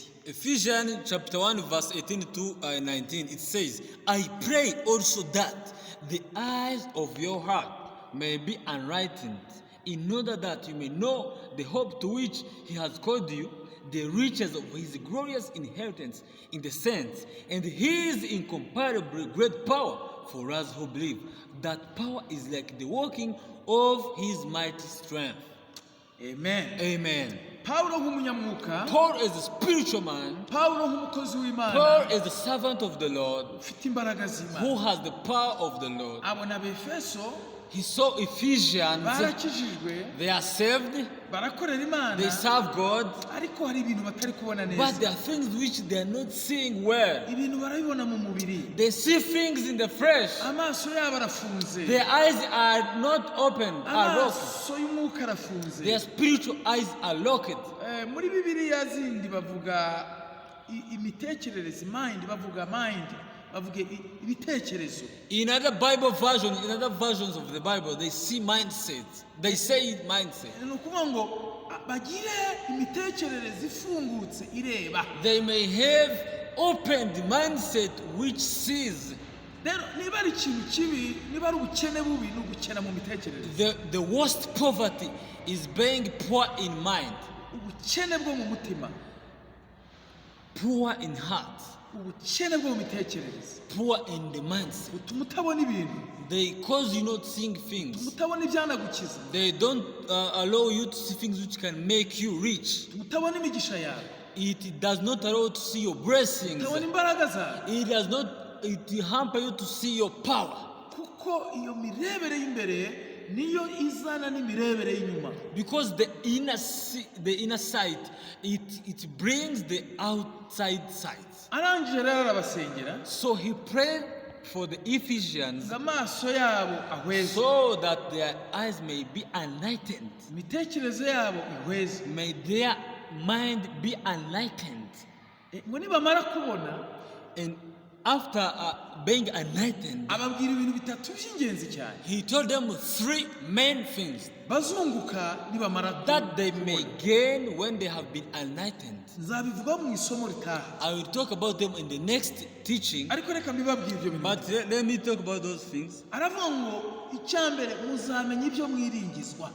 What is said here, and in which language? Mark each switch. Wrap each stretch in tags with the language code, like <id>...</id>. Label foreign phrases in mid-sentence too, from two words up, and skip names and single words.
<en>Ephesians chapter 1 verse 18 to 19, it says, I pray also that the eyes of your heart may be enlightened, in order that you may know the hope to which he has called you, the riches of his glorious inheritance in the saints, and his incomparably great power for us who believe. That power is like the working of his mighty strength. Amen. Amen.</en> <rw>Pawulo nk'umunyamwuka,</rw> <en>Paul is a spiritual man.</en> <rw>Pawulo nk'umukozi w'Imana</rw> <en>Paul is the servant of the Lord,</en> <rw>ufite imbaraga z'Imana,</rw> <en>who has the power of the Lord.</en> <rw>abona abefeso</rw> <en>He saw Ephesians,</en> <rw>barakijijwe,</rw> <en>they are saved,</en> <rw>barakorera Imana,</rw> <en>they serve God,</en> <rw>ariko hari ibintu batari kubona</rw> <en>but</en> <rw>neza,</rw> <en>there are things which they are not seeing well.</en> <rw>ibintu barabibona mu mubiri,</rw> <en>They see things in the flesh.</en> <rw>amaso yabo arafunze,</rw> <en>Their eyes are not opened, are locked.</en> <rw>amaso y'umwuka arafunze.</rw> <en>Their spiritual eyes are locked.</en> <rw>Muri bibiliya zindi bavuga imitekerereze, mind, bavuga ibitekerezo.</rw> <en>In other Bible versions, in other versions of the Bible, they see mindset. They say mindset.</en> <rw>Ni ukuvuga ngo bagire imitekerereze ifungutse ireba.</rw> <en>They may have opened mindset which sees.</en> <rw>Rero niba ari ikintu kibi, niba ari ubukene bubi, ni ugukena mu mitekerereze.</rw> <en>The worst poverty is being poor in mind,</en> <rw>Ubukene bwo mu mutima,</rw> <en>poor in heart,</en> <rw>ubukene bwo mu mitekerereze</rw> <en>poor in the mindset.</en> <rw>butuma utabona ibintu,</rw> <en>They cause you not seeing things.</en> <rw>utabona ibyanagukiza,</rw> <en>They don't allow you to see things which can make you rich.</en> <rw>utabona imigisha yawe,</rw> <en>It does not allow you to see your blessings.</en> <rw>utabona imbaraga zawe,</rw> <en>It does not. It hamper you to see your power,</en> <rw>kuko iyo mirebere y'imbere niyo izana n'imirebere y'inyuma.</rw> <en>because the inner sight it brings the outside sight.</en> <rw>Arangije rero arabasengera</rw> <en>So he prayed for the Ephesians</en> <rw>ngo amaso yabo ahweze,</rw> <en>so that their eyes may be enlightened,</en> <rw>imitekerereze yabo ihweze,</rw> <en>may their mind be enlightened,</en> <rw>ngo nibamara kubona,</rw> <en>and after being enlightened,</en> <rw>ababwira ibintu bitatu by'ingenzi cyane</rw> <en>he told them three main things</en> <rw>bazunguka nibamara</rw> <en>that they may gain when they have been enlightened.</en> <rw>nzabivuga mu isomo ritaha,</rw> <en>I will talk about them in the next teaching,</en> <rw>ariko reka mbibabwire ibyo bintu.</rw> <en>but let me talk about those things.</en> <rw>Aravuga ngo icyambere muzamenya ibyo mwiringizwa,</rw>